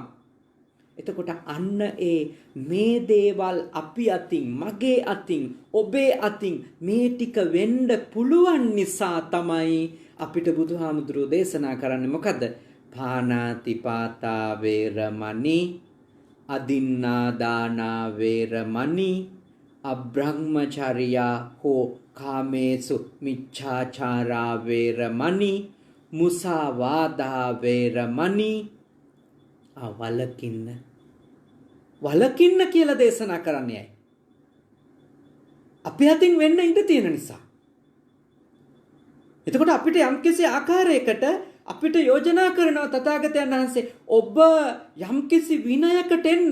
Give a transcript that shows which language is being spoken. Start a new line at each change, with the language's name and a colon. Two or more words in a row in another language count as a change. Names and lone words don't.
Sinhala: එතකොට අන්න ඒ මේ දේවල් අපි අතින්, මගේ අතින්, ඔබේ අතින් මේ ටික වෙන්න පුළුවන් නිසා තමයි අපිට බුදුහාමුදුරුවෝ දේශනා කරන්නේ මොකද්ද?
Pali: පාණාතිපාතා වේරමණී, අදින්නා දානා වේරමණී, අබ්‍රහ්මචර්යා හෝ කාමේසු මිච්ඡාචාරා වේරමණී, මුසාවාදා වේරමණී.
Sinhala: වලකින්න කියලා දේශනා කරන්නේ ඇයි? අපි අතින් වෙන්න ඉඩ තියෙන නිසා. එතකොට අපිට යම්කිසි ආකාරයකට අපිට යෝජනා කරනවා තථාගතයන් වහන්සේ ඔබ යම්කිසි විනයකට එන්න.